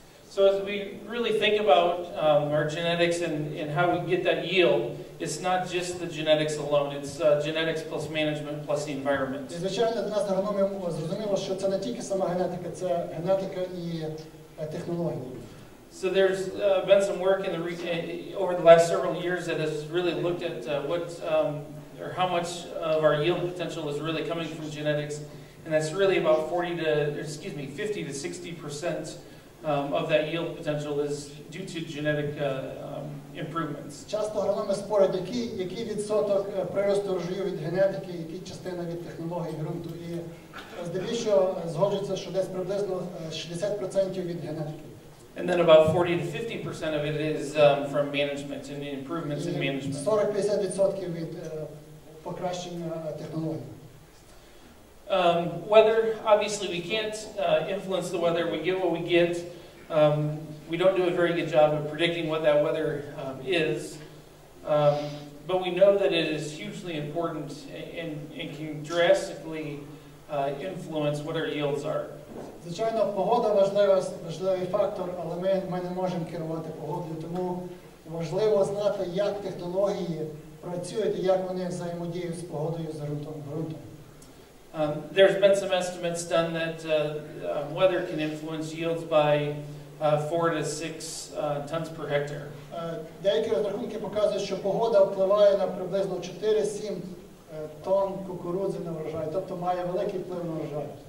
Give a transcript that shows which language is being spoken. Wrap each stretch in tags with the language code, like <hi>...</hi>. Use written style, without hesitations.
<en>So as we really think about our genetics and how we get that yield, it's not just the genetics alone. It's genetics plus management plus the environment.</en> <uk>І, звичайно, для нас агрономів зрозуміло, що це не тільки сама генетика, це генетика і технології.</uk> <en>So there's been some work over the last several years that has really looked at or how much of our yield potential is really coming from genetics, and that's really about 50 to 60% of that yield potential is due to genetic improvements.</en> <uk>Часто агрономи спорять, який відсоток приросту врожаю від генетики, який частина від технології ґрунту. І здебільшого згоджується, що десь приблизно 60% від генетики.</uk> <en>And then about 40 to 50% of it is from management and the improvements in management.</en> <uk>40-50% від покращення технологій.</uk> <en>Weather, obviously we can't influence the weather. We get what we get. We don't do a very good job of predicting what that weather is. But we know that it is hugely important and can drastically influence what our yields are.</en> <uk>Звичайно, погода важливий фактор, але ми не можемо керувати погодою, тому важливо знати, як технології працюють і як вони взаємодіють з погодою, з ґрунтом.</uk> <en>There's been some estimates done that weather can influence yields by 4 to 6 tons per hectare.</en> <uk>Деякі розрахунки показують, що погода впливає на приблизно 4-7 тонн кукурудзи на врожай, тобто має великий вплив на врожай.</uk>